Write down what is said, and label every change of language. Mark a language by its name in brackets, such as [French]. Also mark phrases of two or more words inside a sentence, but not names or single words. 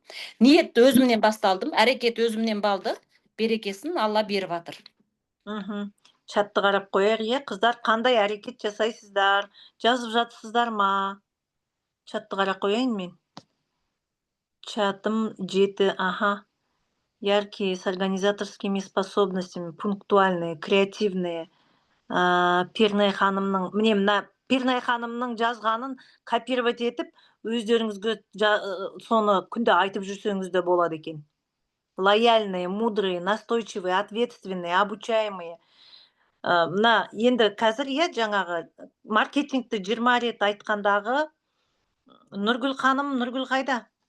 [Kazakh] Ниет өзімнен басталдым, әрекет өзімнен балды. Берекесін Алла беріп жатыр. Чатты қарап қояйық, қыздар, қандай әрекет жасайсыздар? Жазып жатсыздар ма? Чатты қарап қояйын мен. Чатым 7, [Russian] яркие, с организаторскими способностями, пунктуальные, креативные. [Kazakh] Пернай ханымның, міне мына Пернай ханымның жазғанын копировать етіп, өздеріңізге соны күнде айтып жүрсеңіз де болады екен. [Russian] Лояльные, мудрые, настойчивые, ответственные, обучаемые. [Kazakh] Мына енді қазір жаңағы маркетингті 20 рет айтқандағы Нұргүл ханым, Нұргүл қайда?